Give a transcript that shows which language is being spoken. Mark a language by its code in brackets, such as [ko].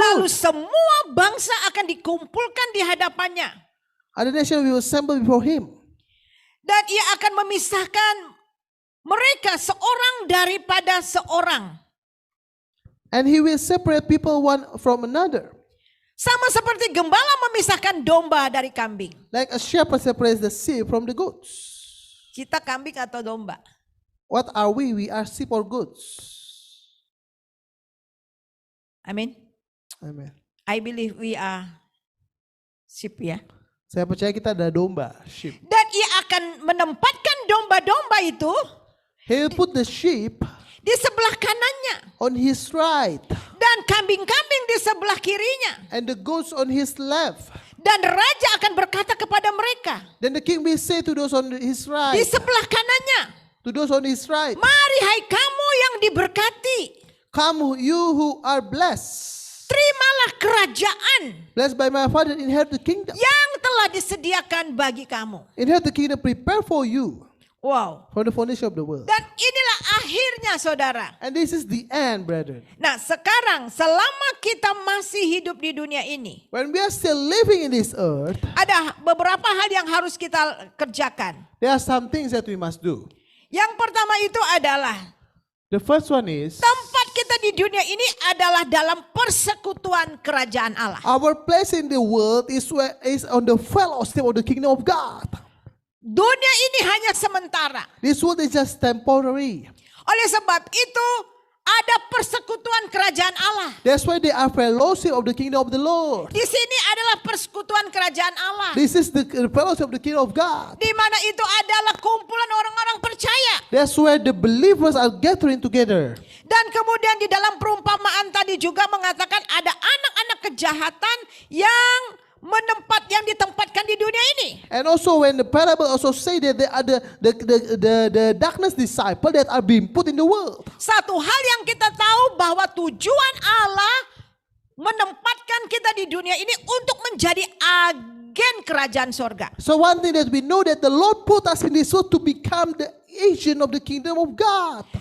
[id] Lalu semua bangsa akan dikumpulkan di hadapannya. [en] Other nations will assemble before him. [id] Dan ia akan memisahkan mereka seorang daripada seorang. [en] And he will separate people one from another. [id] Sama seperti gembala memisahkan domba dari kambing. [en] Like a shepherd separates the sheep from the goats. [id] Kita kambing atau domba? [en] What are we? We are sheep or goats. [id] Amin. [en] Amen. I believe we are sheep ya. [id] Saya percaya kita ada domba, sheep. Dan ia akan menempatkan domba-domba itu [en] He will put the sheep [id] di sebelah kanannya. [en] on his right [id] Dan kambing-kambing di sebelah kirinya. [en] and the goats on his left. [id] Dan raja akan berkata kepada mereka [en] Then the king will say to those on his [id] di [en] right, [id] sebelah kanannya, [en] to those on his right, [id] mari hai kamu yang diberkati, [en] come you who are blessed. [id] terimalah kerajaan [en] Blessed by my Father, inherit the kingdom. [id] yang telah disediakan bagi kamu. [en] Inherit the kingdom prepared for you Wow. from the foundation of the world. [id] Dan inilah akhirnya saudara. [en] And this is the end, brethren. [id] Nah sekarang selama kita masih hidup di dunia ini, [en] When we are still living in this earth, [id] ada beberapa hal yang harus kita kerjakan. [en] there are some things that we must do. [id] Yang pertama itu adalah [en] The first one is, [id] tempat kita di dunia ini adalah dalam persekutuan kerajaan Allah. [en] our place in the world is on the fellowship of the kingdom of God. [id] Dunia ini hanya sementara. [en] This world is just temporary. [id] Oleh sebab itu ada persekutuan kerajaan Allah. [en] That's why they are fellowship of the kingdom of the Lord. [id] Di sini adalah persekutuan kerajaan Allah. [en] This is the fellowship of the kingdom of God. [id] Di mana itu adalah kumpulan orang-orang percaya. [en] That's where the believers are gathering together. [id] Dan kemudian di dalam perumpamaan tadi juga mengatakan ada anak-anak kejahatan yang ditempatkan di dunia ini. [en] And also when the parable also say that there are the darkness disciple that are being put in the world. [id] Satu hal yang kita tahu bahwa tujuan Allah menempatkan kita di dunia ini untuk menjadi agen kerajaan sorga. [en] So one thing that we know that the Lord put us in this world to become the agent of the kingdom of God.